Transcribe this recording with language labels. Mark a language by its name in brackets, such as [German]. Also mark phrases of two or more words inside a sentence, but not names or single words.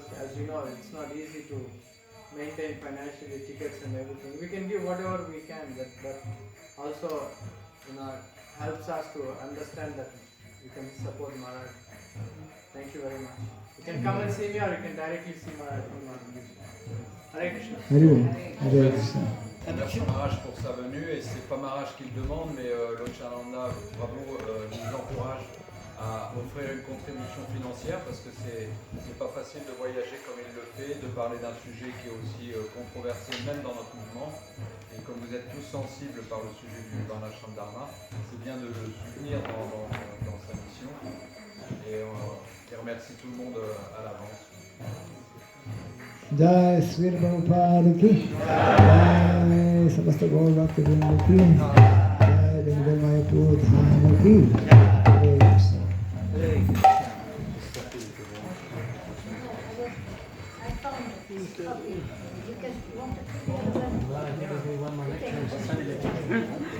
[English] As you know, it's not easy to maintain financially tickets and everything. We can give whatever we can, but also helps us to understand that we can support Maharaj. Thank you very much. You can come and see me or you can directly see Maharaja. Hare Krishna. Hare Krishna. [French] Merci Maharaj pour sa venue, et c'est pas Maharaj qui le demande, mais Lochananda Prabhu nous encourage à offrir une contribution financière parce que c'est pas facile de voyager comme il le fait, de parler d'un sujet qui est aussi controversé même dans notre mouvement. Et comme vous êtes tous sensibles par le sujet du Varnashram Dharma, c'est bien de le soutenir dans sa mission. Et il remercie tout le monde à l'avance. [Hindi] जय श्री प्रभुपाद की जय समस्त गौर भक्ति वृन्द की जय वृन्द मायापुर धाम की हरे कृष्ण. [English] I found this copy. You can want to put it on the... One more lecture on Sunday.